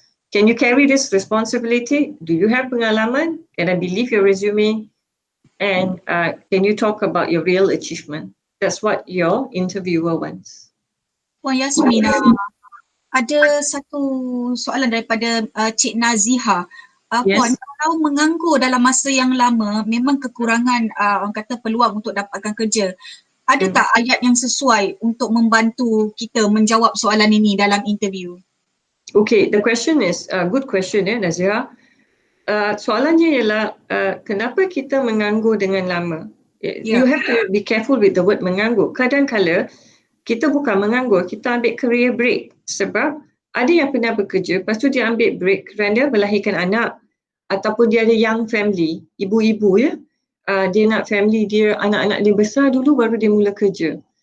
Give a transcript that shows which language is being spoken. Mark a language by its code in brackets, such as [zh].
[en] Can you carry this responsibility? Do you have pengalaman? Can I believe your resume? And can you talk about your real achievement? That's what your interviewer wants. [ms] Puan Yasmin, ada satu soalan daripada Cik Naziha. Puan, [en] Yes. [ms] kalau menganggur dalam masa yang lama memang kekurangan orang kata peluang untuk dapatkan kerja. Ada tak ayat yang sesuai untuk membantu kita menjawab soalan ini dalam interview? [en] Okay, the question is good question Nazira. [ms] Soalannya ialah kenapa kita menganggur dengan lama? [en] You have to be careful with the word menganggur. [ms] Kadang-kala kita bukan menganggur, kita ambil career break sebab ada yang pernah bekerja, lepas tu dia ambil break kerana melahirkan anak ataupun dia ada [en] young family, [ms] ibu-ibu ya, dia nak family dia, anak-anak dia besar dulu baru dia mula kerja.